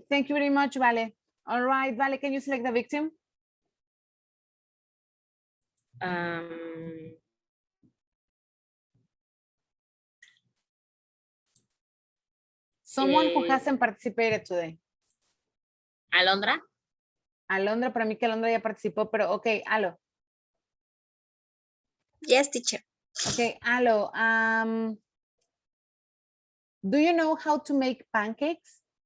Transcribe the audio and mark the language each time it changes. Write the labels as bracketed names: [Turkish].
[English] Thank you very much, Vale. All right, Vale, can you select the victim? Someone who hasn't participated today. Alondra. [Spanish] Alondra, para mí que Alondra ya participó, pero ok, Alo. [English] Yes, teacher. Okay, Alo, do you know how to make pancakes?